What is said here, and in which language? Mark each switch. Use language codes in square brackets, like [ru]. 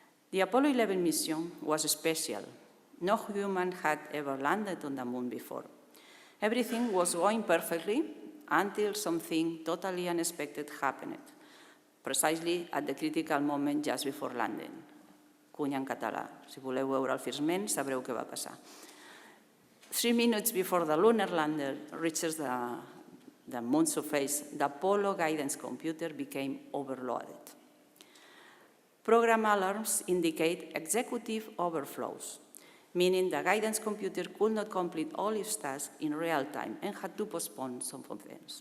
[en] The Apollo 11 mission was special. No human had ever landed on the moon before. Everything was going perfectly until something totally unexpected happened, precisely at the critical moment just before landing. [ca] Cunya en català. Si voleu veure el firmament, sabreu què va passar. [en] 3 minutes before the lunar lander reaches the moon's surface, the Apollo guidance computer became overloaded. Program alarms indicate executive overflows, meaning the guidance computer could not complete all its tasks in real time and had to postpone some of them.